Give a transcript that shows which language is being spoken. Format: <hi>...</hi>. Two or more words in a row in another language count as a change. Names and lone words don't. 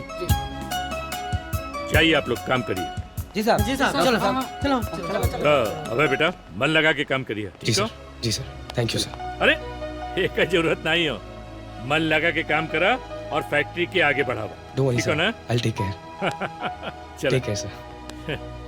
<bho>चाहिए आप लोग काम करिए। जी साहब। जी साहब। चलो साहब, चलो। अभय बेटा, मन लगा के काम करिए, जी ठीक हो? सर। जी सर,</bho> <en>thank you</en> <bho>सर। अरे एक का जरूरत नहीं हो, मन लगा के काम करा और फैक्ट्री के आगे बढ़ावा,</bho> <en>don't worry</en> <bho>ठीक हो सर, ना?</bho> <en>I will take care.</en> <bho>चलो</bho> <en>take care sir.</en>